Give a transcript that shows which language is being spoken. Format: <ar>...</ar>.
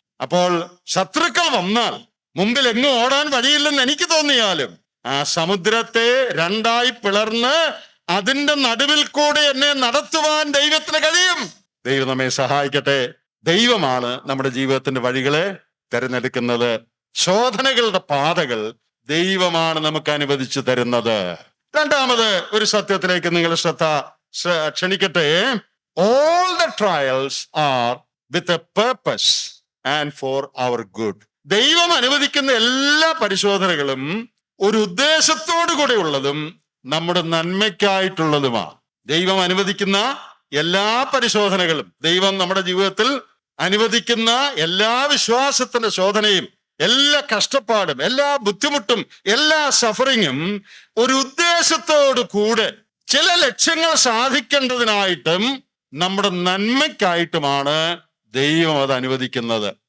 <ml>അപ്പോൾ ശത്രുക്കൾ വന്നാൽ മുമ്പിൽ എങ്ങും ഓടാൻ വഴിയില്ലെന്ന് എനിക്ക് തോന്നിയാലും ആ സമുദ്രത്തെ രണ്ടായി പിളർന്ന് അതിന്റെ നടുവിൽ കൂടെ എന്നെ നടത്തുവാൻ ദൈവത്തിന് കഴിയും. ദൈവം നമ്മെ സഹായിക്കട്ടെ. ദൈവമാണ് നമ്മുടെ ജീവിതത്തിന്റെ വഴികളെ തിരഞ്ഞെടുക്കുന്നത്. ശോധനകളുടെ പാതകൾ ദൈവമാണ് നമുക്ക് അനുവദിച്ചു തരുന്നത്. രണ്ടാമത് ഒരു സത്യത്തിലേക്ക് നിങ്ങൾ ശ്രദ്ധ ക്ഷണിക്കട്ടെ.</ml> <en>All the trials are with a purpose and for our good.</en> <ml>ദൈവം അനുവദിക്കുന്ന എല്ലാ പരിശോധനകളും ഒരു ഉദ്ദേശത്തോടു കൂടെ ഉള്ളതും നമ്മുടെ നന്മയ്ക്കായിട്ടുള്ളതുമാണ്. ദൈവം അനുവദിക്കുന്ന എല്ലാ പരിശോധനകളും, ദൈവം നമ്മുടെ ജീവിതത്തിൽ അനുവദിക്കുന്ന എല്ലാ വിശ്വാസത്തിന്റെ ശോധനയും, എല്ലാ കഷ്ടപ്പാടും, എല്ലാ ബുദ്ധിമുട്ടും, എല്ലാ സഫറിങ്ങും ഒരു ഉദ്ദേശത്തോടു കൂടെ ചില ലക്ഷ്യങ്ങൾ സാധിക്കേണ്ടതിനായിട്ടും നമ്മുടെ നന്മയ്ക്കായിട്ടുമാണ് ദൈവം അത് അനുവദിക്കുന്നത്.</ml>